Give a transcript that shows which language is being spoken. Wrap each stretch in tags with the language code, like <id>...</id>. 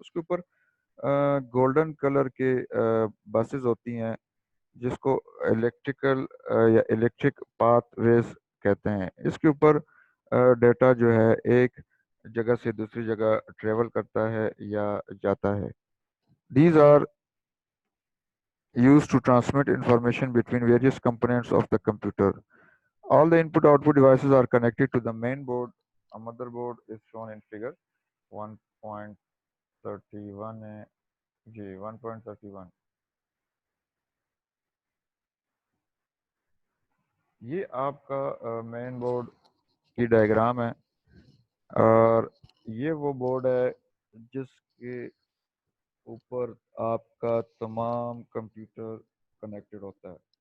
<ur>اس کے اوپر golden colour کے بسز ہوتی ہیں جس کو الیکٹریکل یا الیکٹرک پاتھ ویز کہتے ہیں. اس کے اوپر ڈیٹا جو ہے ایک جگہ سے دوسری جگہ ٹریول کرتا ہے یا جاتا ہے.</ur> <en>These are used to transmit information between various components of the computer. All the input-output devices are connected to the main board. A motherboard is shown in figure 1.31</en> <ur>ہے جی</ur> <en>1.31.</en> <ur>یہ آپ کا مین بورڈ کی ڈائیگرام ہے، اور یہ وہ بورڈ ہے جس کے اوپر آپ کا تمام کمپیوٹر کنیکٹڈ ہوتا ہے.</ur>